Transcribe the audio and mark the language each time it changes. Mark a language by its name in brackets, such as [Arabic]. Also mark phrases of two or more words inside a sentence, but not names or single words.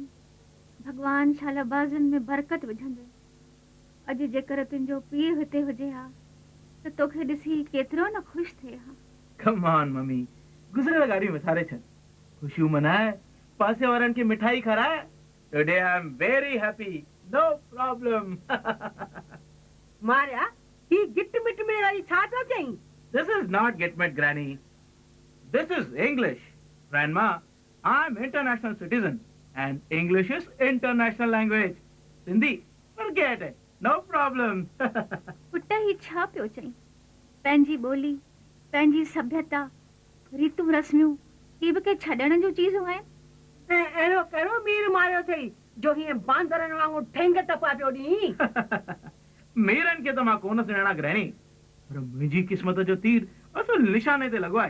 [Sindhi] भगवान शालाबाज़नि में बरकत विझंदे। अॼु जेकर तुंहिंजो पीउ हिते हुजे हा त तोखे ॾिसी केतिरो न ख़ुशि थिए हा। [English] come on mummy, [Sindhi] गुज़िरियल ॻाल्हियूं विसारे छॾ, ख़ुशियूं मनाए, पासे वारनि खे मिठाई खाराए। [English] Today I am very happy, no problem. [Sindhi] मारिया, ही गिट मिट में वरी छा थो चईं? [English] This is not Gitmet, Granny. This is English. Grandma, I'm international citizen and English is international language. Sindhi, forget it. No problem. [Sindhi] पुट ही छा पियो चईं? पंहिंजी ॿोली, पंहिंजी सभ्यता, रीतूं रस्मियूं, ही बि के छॾण जूं चीज़ूं आहिनि। ऐं अहिड़ो कहिड़ो मीर मारियो अथई जो हीअं बांदरनि वांगुरु ठेंग टपा पियो ॾीं? मीरनि खे त मां कोन सुञाणा ग्रैनी, पर मुंहिंजी क़िस्मत जो तीर असुल निशाने ते लॻो आहे।